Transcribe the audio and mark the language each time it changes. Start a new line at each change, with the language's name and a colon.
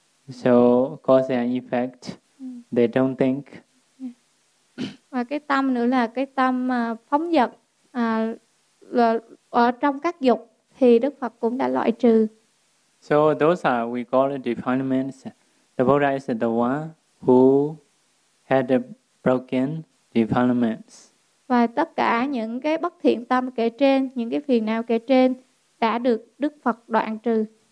English: So cause and effect, they don't think.
Vietnamese: Và cái tâm nữa là cái tâm phóng dật ở trong các dục. Thì Đức Phật cũng đã loại trừ.
English: So those are, we call it defilements. The Buddha is the one who had the broken defilements.
Vietnamese: Và tất cả những cái bất thiện tâm kể trên, những cái phiền não kể trên đã được Đức Phật đoạn trừ.